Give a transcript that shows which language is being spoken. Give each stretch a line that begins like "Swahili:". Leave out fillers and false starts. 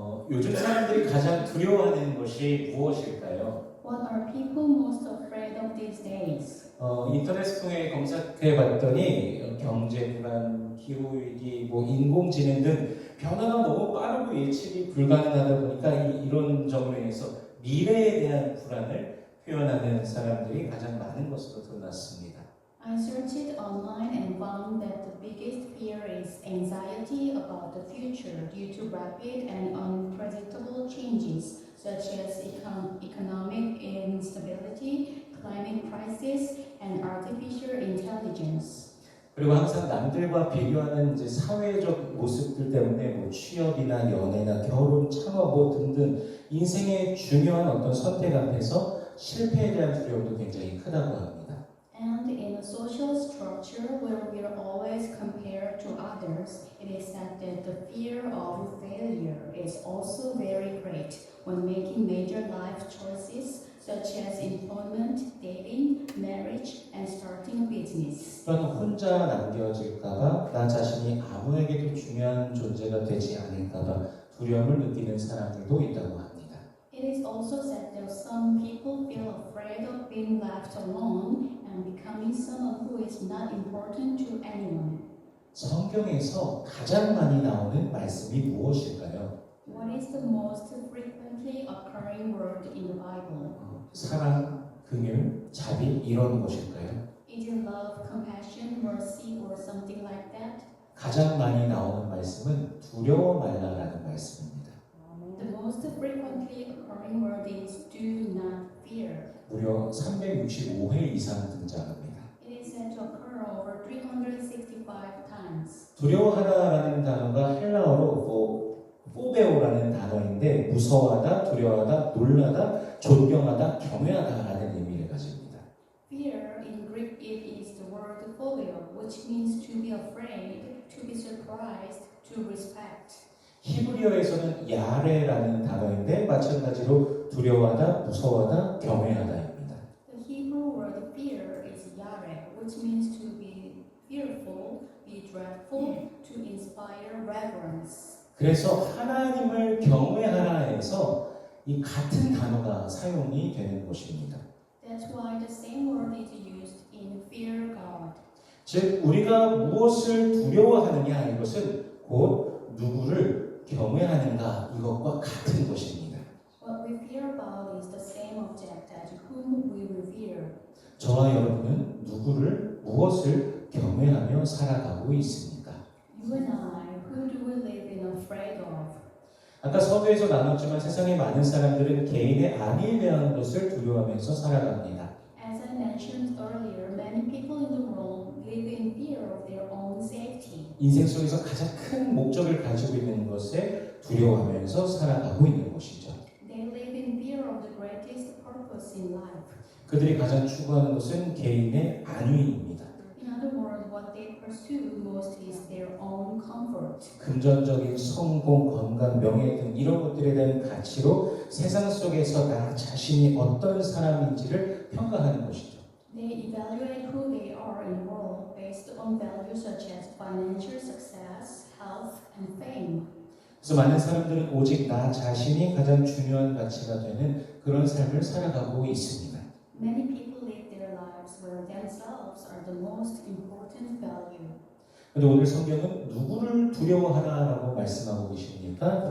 Korean: 요즘 사람들이 가장 두려워하는 것이 무엇일까요?
English: What are people most afraid of these days?
Korean: 인터넷 통해 검색해 봤더니 경제 불안, 기후 위기, 인공지능 등 변화가 너무 빠르고 예측이 불가능하다 보니까 이런 점으로 인해서 미래에 대한 불안을 표현하는 사람들이 가장 많은 것으로 드러났습니다.
English: I searched online and found that the biggest fear is anxiety about the future due to rapid and unpredictable changes such as economic instability, climate crisis, and artificial intelligence.
Korean: 그리고 항상 남들과 비교하는 이제 사회적 모습들 때문에 취업이나 연애나 결혼, 창업 등등 인생의 중요한 어떤 선택 앞에서 실패에 대한 두려움도 굉장히 크다고 합니다.
English: And in a social structure where we are always compared to others, it is said that the fear of failure is also very great when making major life choices such as employment, dating, marriage, and starting a business.
Korean: 또한 혼자 남겨질까봐 나 자신이 아무에게도 중요한 존재가 되지 않을까봐 두려움을 느끼는 사람들도 있다고 합니다.
English: It is also said that some people feel afraid of being left alone and becoming someone who is not important to anyone.
Korean: 성경에서 가장 많이 나오는 말씀이 무엇일까요?
English: What is the most frequently occurring word in the Bible?
Korean: 사랑, 긍휼, 자비 이런 것일까요?
English: Is it love, compassion, mercy, or something like that?
Korean: 가장 많이 나오는 말씀은 두려워 말라라는 말씀입니다.
English: The most frequently occurring word is do not fear.
Korean: 무려 365회 이상 등장합니다.
English: It is said to occur over 365 times.
Korean: 두려워하다라는 단어가 헬라어로 포베오라는 단어인데 무서워하다, 두려워하다, 놀라다, 존경하다, 경외하다라는 의미를 가집니다.
English: Fear in Greek it is the word phobia, which means to be afraid, to be surprised, to respect.
Korean: 히브리어에서는 야레라는 단어인데 마찬가지로 두려워하다, 무서워하다, 경외하다입니다.
English: The Hebrew word fear is yare, which means to be fearful, be dreadful, to inspire reverence.
Korean: 그래서 하나님을 경외하라 해서 이 같은 단어가 사용이 되는 것입니다.
English: That's why the same word is used in fear God.
Korean: 즉 우리가 무엇을 두려워하느냐 이것은 곧 누구를 경외하는가 이것과 같은 것입니다.
English: What we fear about is the same object as whom we revere.
Korean: 저와 여러분은 누구를 무엇을 경외하며 살아가고 있습니까?
English: You and I, who do we live in afraid of?
Korean: 아까 서두에서 나눴지만 세상의 많은 사람들은 개인의 안위에 대한 것을 두려워하면서 살아갑니다.
English: As I mentioned earlier, many people in the world live in fear of their own safety.
Korean: 인생 속에서 가장 큰 목적을 가지고 있는 것에 두려워하면서 살아가고 있는 것이죠.
English: They live in fear of the greatest purpose in life.
Korean: 그들이 가장 추구하는 것은 개인의 안위입니다.
English: In other words, what they pursue most is their own comfort.
Korean: 금전적인 성공, 건강, 명예 등 이런 것들에 대한 가치로 세상 속에서 나 자신이 어떤 사람인지를 평가하는 것이죠.
English: They evaluate who they are in the world based on values such as financial success, health, and fame.
Korean: 그래서 많은 사람들은 오직 나 자신이 가장 중요한 가치가 되는 그런 삶을 살아가고 있습니다.
English: Many people live their lives where themselves are the most important value.
Korean: 그런데 오늘 성경은 누구를 두려워하라라고 말씀하고 계십니까?